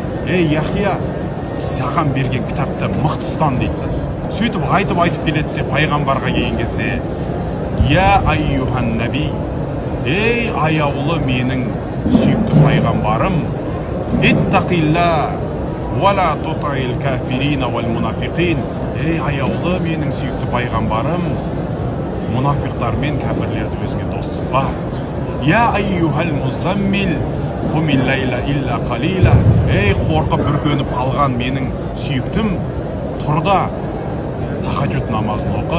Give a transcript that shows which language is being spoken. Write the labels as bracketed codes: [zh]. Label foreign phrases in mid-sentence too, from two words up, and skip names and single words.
[kk] Ей Яхия, саған берген кітапты мықты ұстан дейді. Сөйтіп айтып келеді де пайғамбарға келген кезде, [ar] يا أيها النبي, [kk] ей аяулы менің сүйікті пайғамбарым, [ar] اتق الله ولا تطع الكافرين والمنافقين. [kk] Ей аяулы менің сүйікті пайғамбарым, мұнафиқтар мен кәпірлерді өзіңе дос тұтпа. [ar] يا أيها المزمل قم الليل إلا قليلا. [kk] Ей қорқып бүркеніп қалған менің сүйіктім, тұрда тахаджуд намазын оқы.